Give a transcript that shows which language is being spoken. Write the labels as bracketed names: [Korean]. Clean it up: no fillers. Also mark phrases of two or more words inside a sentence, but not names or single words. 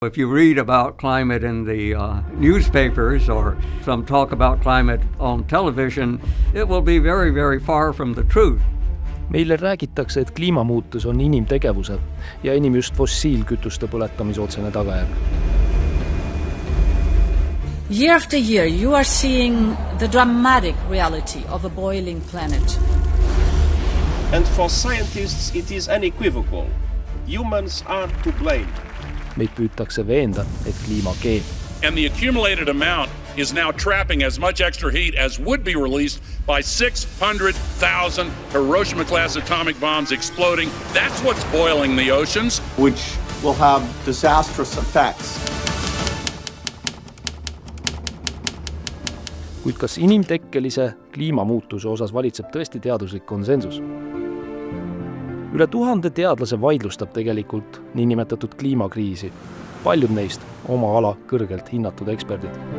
[English] If you read about climate in the newspapers or some talk about climate on television, it will be very, very far from the truth. [Estonian] Meile räägitakse, et kliimamuutus on inimtegevuse ja enim just fossiilkütuste põletamise otsene tagajärg. [English] Year after year, you are seeing the dramatic reality of a boiling planet. And for scientists, it is unequivocal. Humans are to blame. [Estonian] Meid püütakse veenda, et kliima keeb. [English] And the accumulated amount is now trapping as much extra heat as would be released by 600,000 Hiroshima-class atomic bombs exploding. That's what's boiling the oceans. Which will have disastrous effects. [Estonian] Kuid kas inimtekkelise kliimamuutuse osas valitseb tõesti teaduslik konsensus? Üle 1000 teadlase vaidlustab tegelikult niinimetatud kliimakriisi. Paljud neist oma ala kõrgelt hinnatud eksperdid.